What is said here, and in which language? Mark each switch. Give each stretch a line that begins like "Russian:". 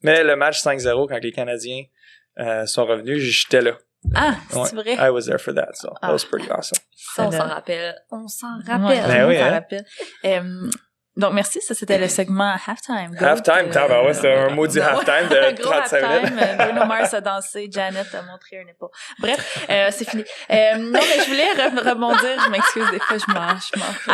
French: Mais le match 5-0, quand les Canadiens sont revenus, j'étais là. Ah, c'est vrai?
English: I was there for that, so that was pretty awesome.
French: Ça, on s'en rappelle. On s'en rappelle. Ben oui, on s'en rappelle. Donc, merci. Ça, c'était le segment Halftime. Halftime, c'était un maudit halftime de 35 minutes. Bruno Mars a dansé, Janet a montré un épaule. Bref, c'est fini. Non, mais je voulais rebondir. Je m'excuse, des fois, je m'en